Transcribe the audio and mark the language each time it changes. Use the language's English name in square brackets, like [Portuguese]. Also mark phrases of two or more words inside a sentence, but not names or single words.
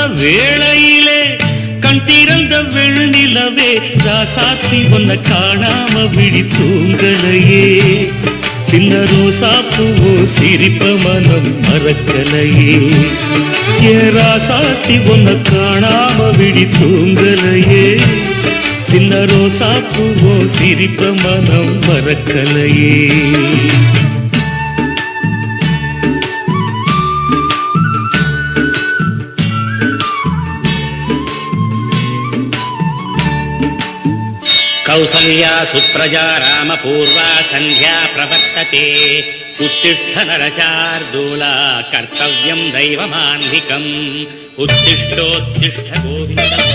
[Tamil] வேளையிலே கண் திறந்த வெள்ளிலவே ராசாத்தி ஒன்ன காணாம விழி தூங்கலையே சின்ன ரோசா பூவோ சிரிப்ப மனம் மறக்கலையே ஏ ராசாத்தி ஒன்ன காணாம விழி தூங்கலையே சின்ன ரோசா பூவோ சிரிப்ப மனம் மறக்கலையே [Sanskrit] कौसल्या सुप्रजा रामपूर्वा सन्ध्या प्रवर्तते उत्तिष्ठ नरशार्दूला कर्तव्यं दैवमान्धिकम् उत्तिष्ठोत्तिष्ठ गोविन्द